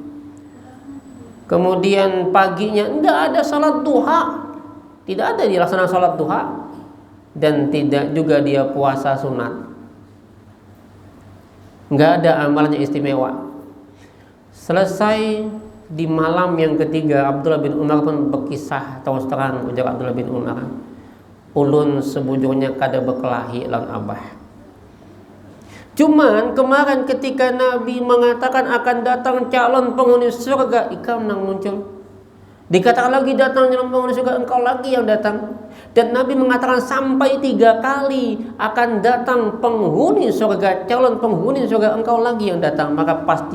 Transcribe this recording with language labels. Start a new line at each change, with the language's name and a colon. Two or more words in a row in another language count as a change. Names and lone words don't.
Indonesian: Kemudian paginya tidak ada salat duha, tidak ada dilaksanakan salat duha, dan tidak juga dia puasa sunat. Nggak ada amalannya istimewa. Selesai di malam yang ketiga, Abdullah bin Umar pun berkisah, terus terang ujar Abdullah bin Umar,
Banjar: ulun sebujurnya kada berkelahi lan abah.
Indonesian: Cuman kemarin ketika Nabi mengatakan akan datang calon penghuni surga,
Banjar: ikam nang muncul.
Indonesian: Dikatakan lagi datang calon penghuni surga, engkau lagi yang datang. Dan Nabi mengatakan sampai 3 kali akan datang penghuni surga, calon penghuni surga, engkau lagi yang datang.